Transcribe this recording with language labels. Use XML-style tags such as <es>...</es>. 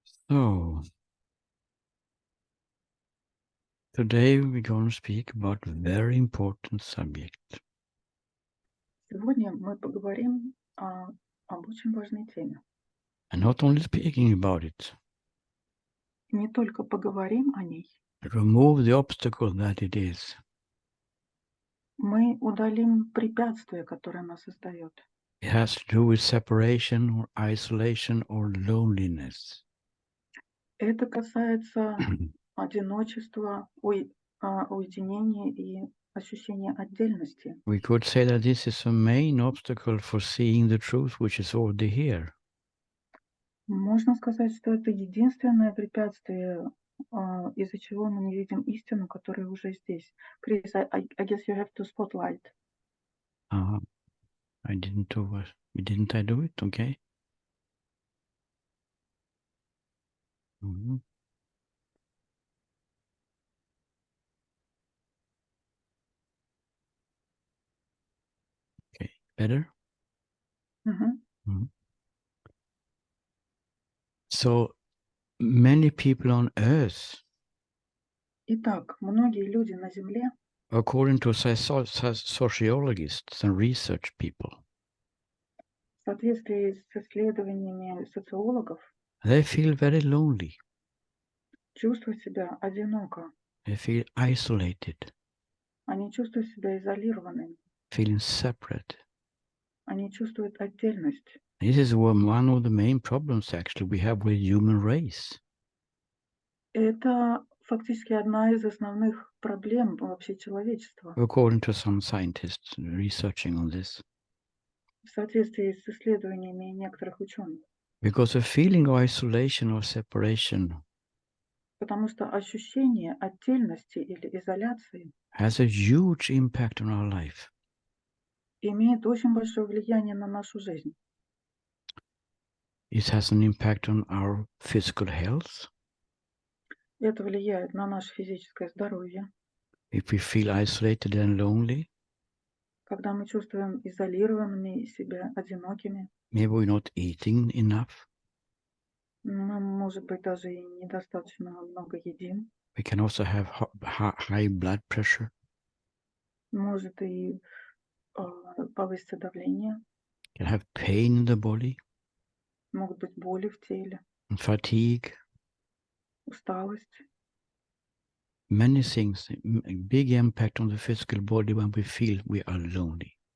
<en>So, today we're going to speak about a very important subject.</en> <ru>Сегодня мы поговорим об очень важной теме.</ru> <en>And not only speaking about it,</en> <ru>И не только поговорим о ней,</ru> <en>but remove the obstacle that it is.</en> <ru>мы удалим препятствие, которое нас создает.</ru> <en>It has to do with separation or isolation or loneliness.</en> <ru>Это касается одиночества, уединения и ощущения отдельности.</ru> <en>We could say that this is a main obstacle for seeing the truth which is already here.</en> <ru>Можно сказать, что это единственное препятствие, из-за чего мы не видим истину, которая уже здесь.</ru> <en>Chris, I guess you have to spotlight. I didn't do it. Didn't I do it? Okay. Mhm. Okay. Better? Мгм. Mhm. So many people on earth,</en> <ru>Итак, многие люди на Земле,</ru> <en>according to sociologists and research people,</en> <ru>в соответствии с исследованиями социологов,</ru> <en>they feel very lonely.</en> <ru>чувствуют себя одиноко.</ru> <en>They feel isolated,</en> <ru>Они чувствуют себя изолированными.</ru> <en>feeling separate.</en> <ru>Они чувствуют отдельность.</ru> <en>This is one of the main problems actually we have with human race.</en> <ru>Это фактически одна из основных проблем вообще человечества.</ru> <en>According to some scientists researching on this.</en> <ru>В соответствии с исследованиями некоторых ученых.</ru> <en>Because a feeling of isolation or separation</en> <ru>Потому что ощущение отдельности или изоляции</ru> <en>has a huge impact on our life.</en> <ru>имеет очень большое влияние на нашу жизнь.</ru> <en>It has an impact on our physical health.</en> <ru>Это влияет на наше физическое здоровье.</ru> <en>If we feel isolated and lonely,</en> <ru>Когда мы чувствуем изолированными себя, одинокими,</ru> <en>maybe we're not eating enough.</en> <ru>мы, может быть, даже и недостаточно много едим.</ru> <en>We can also have high blood pressure.</en> <ru>Может и повысится давление.</ru> <en>Can have pain in the body,</en> <ru>Могут быть боли в теле,</ru> <en>and fatigue.</en> <ru>усталость.</ru> <en>Many things, big impact on the physical body when we feel we are lonely.</en>